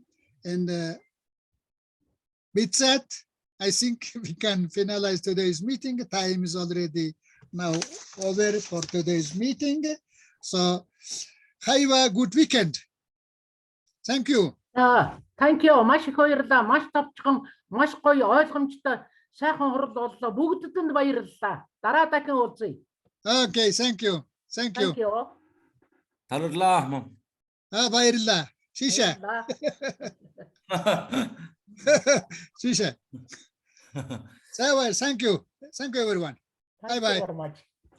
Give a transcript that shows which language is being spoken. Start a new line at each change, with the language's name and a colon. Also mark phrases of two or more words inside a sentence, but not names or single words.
English: And with that, I think we can finalize today's meeting. Time is already now over for today's meeting. So have a good weekend. Thank you. Thank you.
Mongolian: Маш их баярлалаа. Маш товчхон, маш гоё ойлгомжтой сайхан хурал боллоо. Бүгдэд баярлалаа. Дараа дахин уулзъя.
English: Okay, thank you. Thank you. Thank you.
Mongolian: Баярлалаа. Баярлалаа. Шиша. Шиша.
English: Thank you. Thank you, everyone. Thank you very much.